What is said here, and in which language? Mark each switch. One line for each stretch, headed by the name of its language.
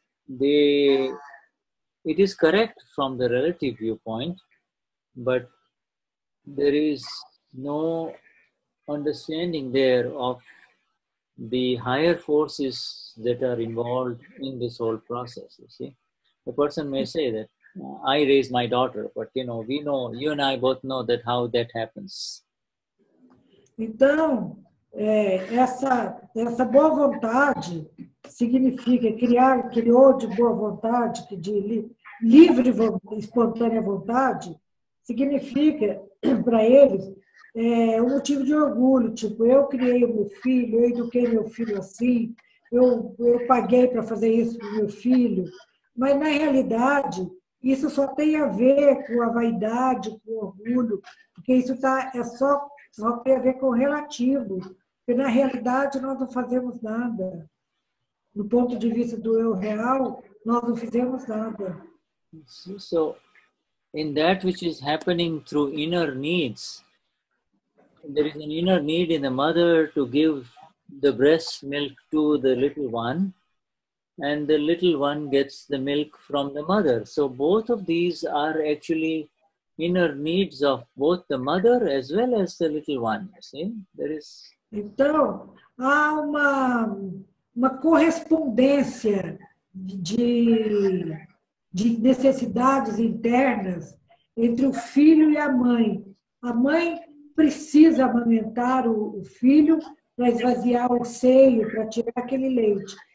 English: It is correct from the relative viewpoint, but there is no understanding there of the higher forces that are involved in this whole process. You see, the person may say that I raised my daughter, but we know, you and I both know that how that happens.
Portuguese: Então, essa boa vontade significa criou de boa vontade, de livre, espontânea vontade, significa para eles um motivo de orgulho, tipo, eu criei o meu filho, eu eduquei meu filho assim, eu paguei para fazer isso para o meu filho, mas na realidade isso só tem a ver com a vaidade, com o orgulho, porque isso só tem a ver com o relativo, porque na realidade nós não fazemos nada. Do ponto de vista do eu real, nós não fizemos nada.
English: So, in that which is happening through inner needs, there is an inner need in the mother to give the breast milk to the little one, and the little one gets the milk from the mother. So both of these are actually inner needs of both the mother as well as the little one. See, there is.
Portuguese: Então, há uma correspondência de necessidades internas entre o filho e a mãe. A mãe precisa amamentar o filho para esvaziar o seio, para tirar aquele leite.